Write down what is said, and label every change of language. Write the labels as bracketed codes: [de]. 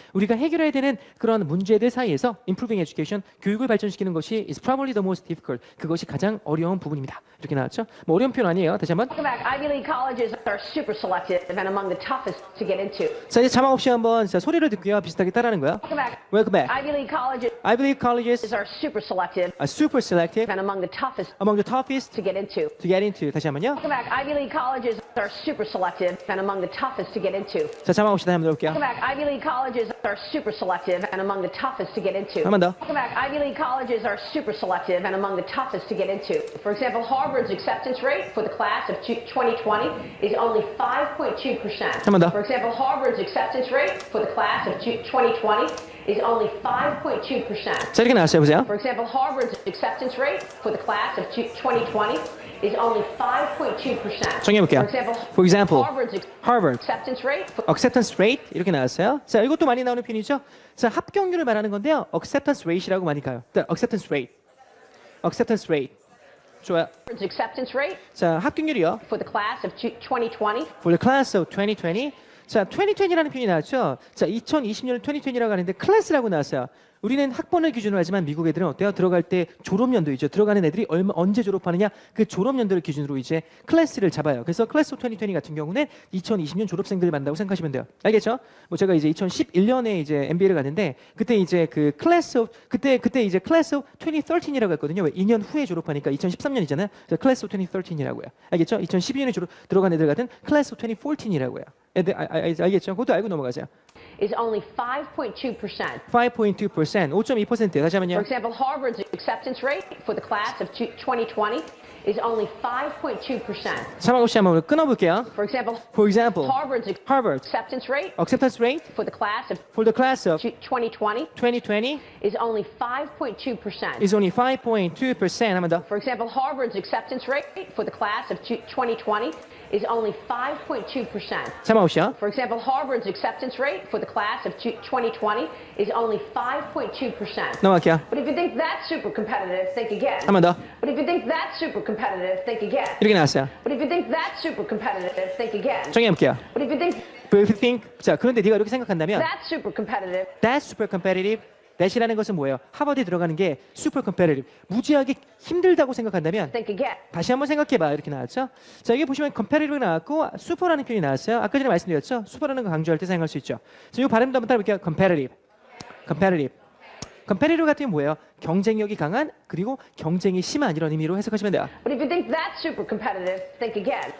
[ko] 우리가 해결해야 되는 그런 문제들 사이에서 [en] improving education, [ko] 교육을 발전시키는 것이 [en] is probably the most difficult. [ko] 그것이 가장 어려운 부분입니다. 이렇게 나왔죠? 뭐 어려운 표현 아니에요. 다시 한번. [en] Welcome back. Ivy League colleges are super selective and among the toughest to get into. [ko] 자, 이제 자막 없이 한번 자, 소리를 듣고요. 비슷하게 따라하는 거야. [en] Welcome Welcome back. back. Ivy League colleges are super selective super selective and among the toughest among the toughest to get into. to get into. [ko] 다시 한번요. [en] Welcome back. Ivy League colleges are super selective and among the toughest to get into. [ko] 자, 자막 없이 다시 한번 들어볼게요. [en] Welcome back. Ivy League colleges are super selective and among the toughest to get into. [ko] 한 번 더. [en] Welcome back. Ivy League colleges are super selective and among the toughest to get into. For example, Harvard's acceptance rate for the class of 2020 is only 5.2%. [ko] 한 번 더. [en] For example, Harvard's acceptance rate for the class of 2020 is only 5.2%. [ko] 자, 이렇게 나왔어요. 보세요. [en] For example, Harvard's acceptance rate for the class of 2020 is only 5.2%. [ko] 정리해볼게요. [en] For example, Harvard acceptance rate for [ko] acceptance rate 이렇게 나왔어요. 자, 이것도 많이 나오는 표현이죠. 자, 합격률을 말하는 건데요. acceptance rate이라고 많이 가요. [en] acceptance rate. [ko] 좋아요. [en] Harvard's acceptance rate [ko] 자, 합격률이요. [en] for the class of 2020 For the class of 2020. [ko] 자, 2020라는 표현이 나왔죠. 자, 2020년을 2020라고 하는데 클래스라고 나왔어요. 우리는 학번을 기준으로 하지만 미국 애들은 어때요? 들어갈 때 졸업연도이죠. 들어가는 애들이 언제 졸업하느냐 그 졸업연도를 기준으로 이제 클래스를 잡아요. 그래서 클래스 오브 2020 같은 경우는 2020년 졸업생들을 만나고 생각하시면 돼요. 알겠죠? 뭐 제가 이제 2011년에 이제 MBA를 갔는데 그때 이제 그 클래스 오브 그때 이제 클래스 오브 2013이라고 했거든요. 왜 2년 후에 졸업하니까 2013년이잖아요. 그래서 클래스 오브 2013이라고요. 알겠죠? 2012년에 들어간 애들 같은 클래스 오브 2014이라고요. 애들 알겠죠? 그것도 알고 넘어가세요. [en] is only 5.2%. [ko] 5.2%, 5.2%. 다시 한번요. [en] For example, Harvard's acceptance rate for the class of 2020 is only 5.2%. [ko] 자막 없이 한번 끊어볼게요. [en] For example, Harvard acceptance rate acceptance rate for the class of for the class of 2020 2020 is only 5.2%. is only 5.2%. [ko] 한번 더. [en] For example, Harvard's acceptance rate for the class of 2020 is only 5.2%. [ko] 자막 없이요. [en] For example, Harvard's acceptance rate for the class of 2020 is only 5.2%. [ko] 넘어갈게요. [en] But if you think that's super competitive, think again. [ko] 한 번 더. [en] But if you think that's super competitive, think again. [ko] 이렇게 나왔어요. [en] But if you think that's super competitive, think again. [ko] 정리해볼게요. [en] But if you think But if you think, [ko] 자, 그런데 네가 이렇게 생각한다면 [en] that's super competitive, that's super competitive. [ko] that이라는 것은 뭐예요? 하버드에 들어가는 게 super competitive. 무지하게 힘들다고 생각한다면 [en] think again. [ko] 다시 한번 생각해봐. 이렇게 나왔죠. 자, 여기 보시면 competitive 나왔고 super라는 표현이 나왔어요. 아까 전에 말씀드렸죠. super라는 거 강조할 때 사용할 수 있죠. 자, 이 발음도 한번 따라볼게요. competitive. competitive 같은 게 뭐예요? 경쟁력이 강한 그리고 경쟁이 심한 이런 의미로 해석하시면 돼요. [en] But if you think that's super competitive, think again.